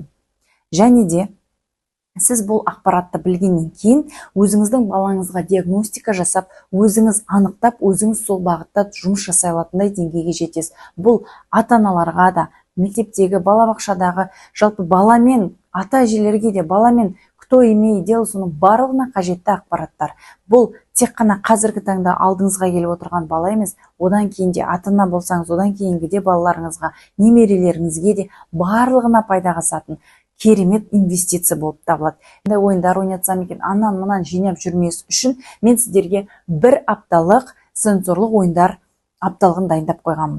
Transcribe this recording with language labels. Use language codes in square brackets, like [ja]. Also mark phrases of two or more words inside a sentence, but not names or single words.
[kk] Және де сіз бұл ақпаратты білгеннен кейін өзіңіздің балаңызға диагностика жасап, өзіңіз анықтап, өзіңіз сол бағытта жұмыс жасай алатындай деңгейге жетесіз. Бұл ата-аналарға да, мектептегі, балабақшадағы, жалпы баламен, ата-әжелерге де, баламен [ru] кто имеет дело, [kk] соның барлығына қажетті ақпараттар. Бұл тек қана қазіргі таңда алдыңызға келіп отырған бала емес, одан кейін де ата-ана болсаңыз, одан кейінгі де балаларыңызға, немерелеріңізге де барлығына пайдаға асатын керемет инвестиция болып табылады. Ойындар ойнатсам екен, анан-мынан жинап жүрмес үшін мен сіздерге 1 апталық сенсорлық ойындар апталығын дайындап қойғанмын.